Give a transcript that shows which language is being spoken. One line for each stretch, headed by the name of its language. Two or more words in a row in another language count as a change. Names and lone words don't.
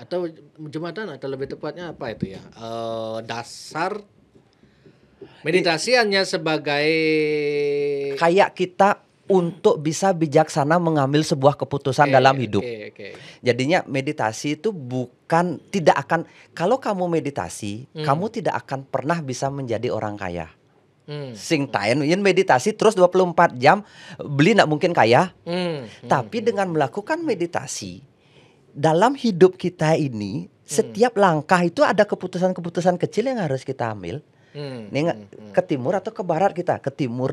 Indonesian: Atau jembatan atau lebih tepatnya apa itu ya? Dasar meditasi hanya sebagai kayak kita untuk bisa bijaksana mengambil sebuah keputusan dalam hidup. Jadinya meditasi itu bukan, tidak akan, kalau kamu meditasi, kamu tidak akan pernah bisa menjadi orang kaya.
Balinese: Sing tain yen meditasi terus 24 jam beli
Indonesian: nggak mungkin kaya. Tapi dengan melakukan meditasi dalam hidup kita ini, setiap langkah itu ada keputusan-keputusan kecil yang harus kita ambil. Ke timur atau ke barat, kita ke timur.